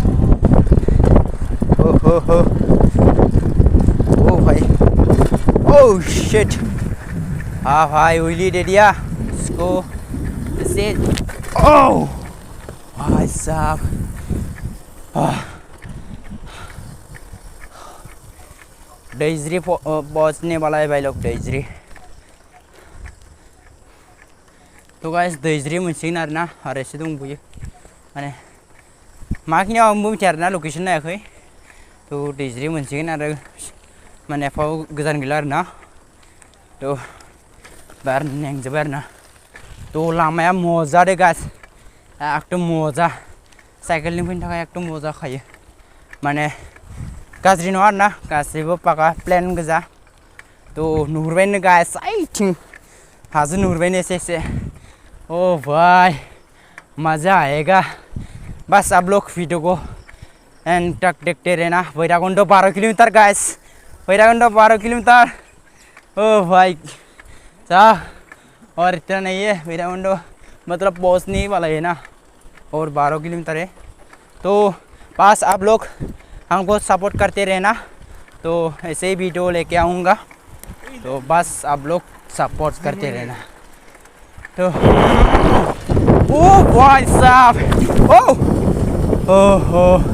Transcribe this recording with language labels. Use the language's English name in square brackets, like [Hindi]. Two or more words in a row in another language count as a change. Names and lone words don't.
[Hindi] हो ओ भाई ओ शिट हाँ भाई उइली दे दिया इसको इसे ओ भाई साहब दैज्री पहुंचने वाला है भाई लोग [Bodo] दैज्री तो गाइस दैज्री मोनसिगोन आरोना आरो एसे दंबोयो माने माखिनियाव आंबो मिथिया आरोना लकेसन नायाखै तो दैज्री मोनसिगोन आरो माने एफा गोजान गैला आरोना तो बार मेंजोब्बाय आरोना तो लामाया मजा दे गाइस एकदम मजा साइकेलनि फैनो थाखाय एकदम मजा खायो माने गाज्रि नङा आरोना गासैबो पाका प्लेन गोजा तो नुहुरबायनो गाइस आइथिं हाजो नुहुरबायनो एसे [Hindi] ओ भाई मजा आएगा बस आप लोग वीडियो को एंड तक देखते रहना भैराकुंड 12 किलोमीटर गाइस भैराकुंड 12 किलोमीटर ओ भाई चा और इतना नहीं है भैराकुंड मतलब पहुंचने ही वाला है ना और 12 किलोमीटर है तो बस आप लोग हमको सपोर्ट करते रहना तो ऐसे ही वीडियो लेके आऊँगा तो बस आप लोग सपोर्ट करते रहना तो ओ भाई साहब ओ